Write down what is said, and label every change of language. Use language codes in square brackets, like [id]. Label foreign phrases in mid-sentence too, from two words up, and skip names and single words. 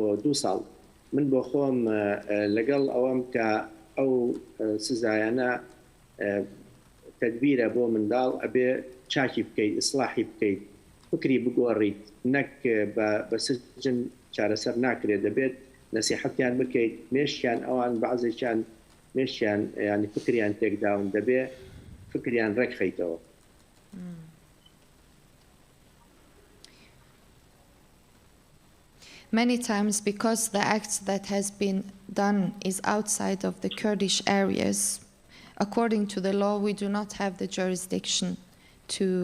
[ckb] 2 ساڵ من بۆ خۆم لەگەڵ ئەوەم کە ئەو سزایانە تدبیرە بۆ منداڵ ئەبێ چاکی بکەیت ئیسلاحی بکەیت فکری بگۆڕیت نەک بە سجن چارەسەر ناکرێت دەبێت نەسیحەتیان بکەیت مێشتیان ئەوان بەعزێکیان مێشتیان ینی فکریان تێکداون دەبێ فکریان ڕێکخەیتەوە. [en] Many times, because the act that has been done is outside of the Kurdish areas, according to the law, we do not have the jurisdiction to